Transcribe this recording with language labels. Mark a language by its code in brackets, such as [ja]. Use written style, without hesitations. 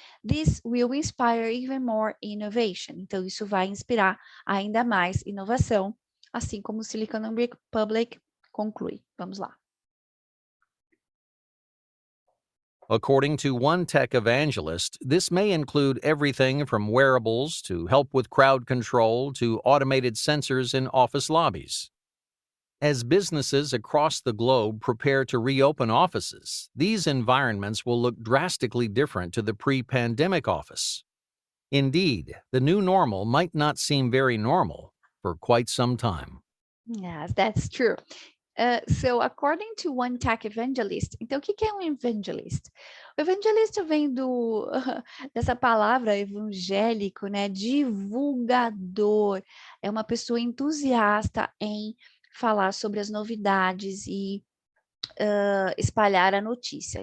[en] This will inspire even more innovation. [pt] Então, isso vai inspirar ainda mais inovação, assim como o Silicon Republic conclui. Vamos lá. [en] According to one tech evangelist, this may include everything from wearables to help with crowd control to automated sensors in office lobbies. As businesses across the globe prepare to reopen offices, these environments will look drastically different to the pre-pandemic office. Indeed, the new normal might not seem very normal for quite some time. Yes, that's true. So, according to one tech evangelist, [pt] então o que é um [en] evangelist? [pt] O evangelista vem dessa palavra evangélico, né? Divulgador. É uma pessoa entusiasta em falar sobre as novidades e espalhar a notícia.